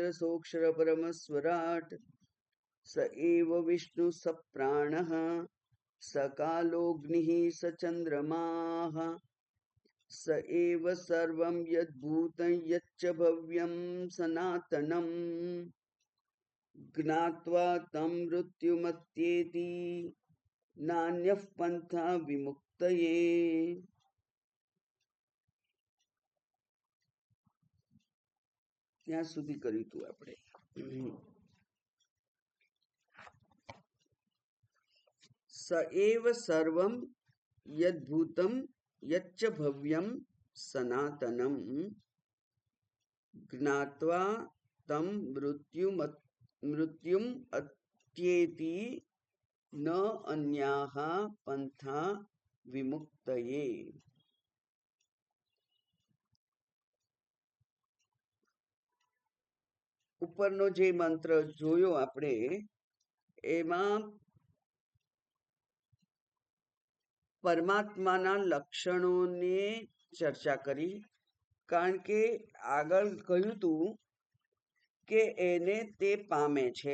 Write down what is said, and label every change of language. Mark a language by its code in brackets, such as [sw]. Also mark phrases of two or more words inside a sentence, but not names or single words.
[sa] सोऽक्षर परमस्वराट् स एव विष्णु स प्राणः स कालोऽग्निः स चन्द्रमाः स एव सर्वं यद्भूतं यच्च भव्यं सनातनम् ज्ञात्वा तं मृत्युमत्येति नान्यः पन्था विमुक्तये। [gu] ત્યાં સુધી કર્યું હતું આપણે। [sa] स एव सर्वं यद्भूतं यच्च भव्यं सनातनं ज्ञात्वा तं मृत्युम् अत्येति न अन्याः पंथा विमुक्तये। [gu] ઉપરનો જે મંત્ર જોયો આપણે એમાં પરમાત્માના લક્ષણોને ચર્ચા કરી, કારણ કે આગળ કહ્યું હતું કે એને તે પામે છે।